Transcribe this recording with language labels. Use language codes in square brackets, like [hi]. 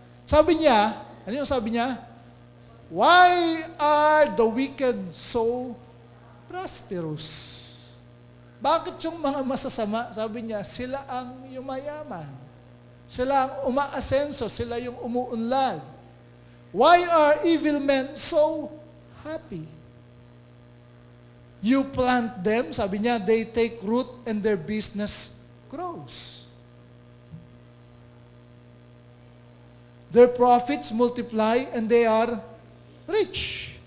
[tl] Sabi niya, ano yung sabi niya? [en] Why are the wicked so prosperous? [tl] Bakit yung mga masasama, sabi niya, sila ang yumayaman. Sila ang umaasenso, sila yung umuunlad. [en] Why are evil men so happy? You plant them, [tl] sabi niya, [en] they take root and their business grows. Their profits multiply and they are rich.